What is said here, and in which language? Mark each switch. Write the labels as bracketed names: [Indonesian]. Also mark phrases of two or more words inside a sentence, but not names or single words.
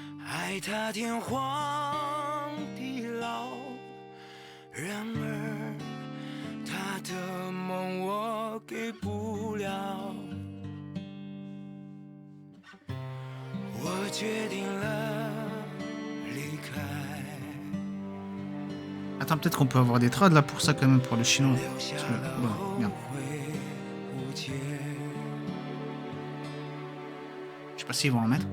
[Chinese] 爱他天荒地老，然而他的梦我给不了。我决定了离开。 [French] Attends, peut-être qu'on peut avoir des trades là pour ça quand même, pour le chinois. Parce que... ouais, merde. Je sais pas s'ils vont en mettre.